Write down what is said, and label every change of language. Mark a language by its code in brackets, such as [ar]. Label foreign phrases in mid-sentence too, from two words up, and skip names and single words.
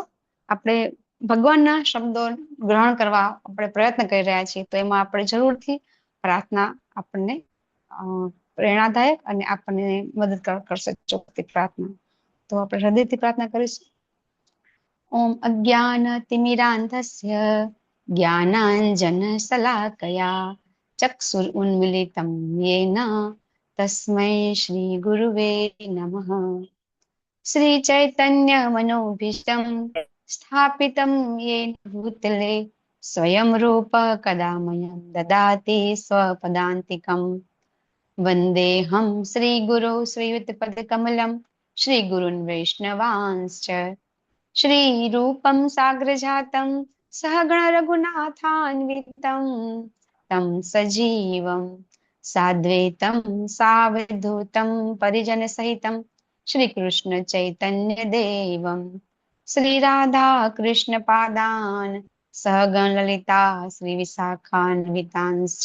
[gu] આપણે ભગવાનના શબ્દો ગ્રહણ કરવા આપણે પ્રયત્ન કરી રહ્યા છીએ, તો એમાં આપણે જરૂરથી પ્રાર્થના આપણને પ્રેરણાદાયક અને આપણને મદદ કરશે. ચોક્કસ પ્રાર્થના તો આપણે હૃદયથી પ્રાર્થના કરીશું. [sa] ઓમ અજ્ઞાનતિમિરાન્ધસ્ય જ્ઞાનાંજનશલાકયા ચક્ષુરુન્મિલિतं येन तस्मै श्रीगुरुवे नमः. श्रीचैतन्यमनोभीष्टं स्थापितं येन भूतले स्वयं रूप कदा मह्यं ददाति स्वपदान्तिकम्. वन्देऽहं श्रीगुरो श्रीयुतपदकमलं श्रीगुरून् वैष्णवांश्च श्रीरूपं साग्रजातं सहगण रघुनाथान्वितं तं सजीवं साद्वैतं सावधूतं परिजनसहितं श्रीकृष्ण चैतन्य देवं श्रीराधा कृष्ण पादान् सहगण ललिता श्रीविशाखान्वितांश्च.